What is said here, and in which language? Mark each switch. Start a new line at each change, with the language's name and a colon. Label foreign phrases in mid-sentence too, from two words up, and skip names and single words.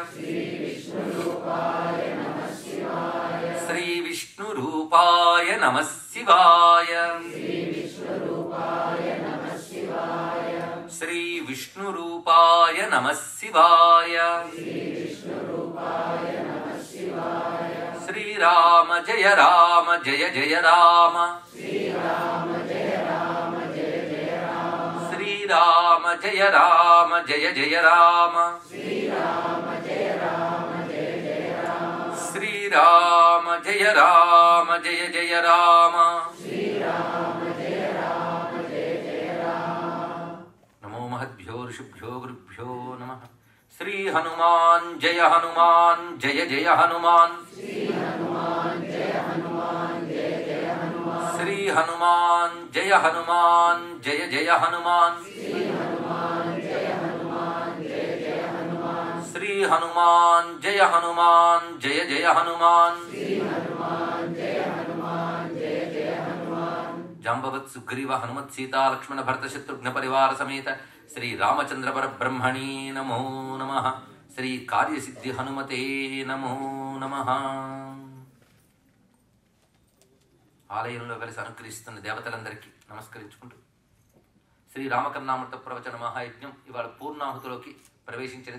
Sanskrit: श्री विष्णुरूपाय नमः शिवाय। श्री विष्णुरूपाय नमः शिवाय। श्री राम जय राम जय जय राम। श्री राम जय राम जय जय राम। श्री राम जय राम जय जय राम। श्री राम जय राम जय जय राम। श्री राम जय राम जय जय राम। श्री राम जय राम जय जय राम। नमो महद्भ्यो ऋषिभ्यो गुरुभ्यो नमः।
Hindi: श्री हनुमान जय जय हनुमान। श्री हनुमान जय जय हनुमान। श्री हनुमान जय जय हनुमान। श्री हनुमान जय हनुमान श्री हनुमान जय हनुमान जय जय हनुमान। श्री हनुमान जय हनुमान जय जय हनुमान।
Sanskrit: जाम्बवत् सुग्रीव हनुमत् सीता लक्ष्मण भरत शत्रुघ्न परिवार समेत श्री रामचंद्र परब्रह्मणे नमो नमः। श्री कार्यसिद्धि हनुमते नमो नमः.
Telugu: ఆలయంలో కలిసి అనుగ్రహిస్తున్న దేవతలందరికీ నమస్కరించుకుంటూ శ్రీ రామకర్ణామృత ప్రవచన మహాయజ్ఞం ఇవాళ పూర్ణాహుతిలోకి ప్రవేశించినది.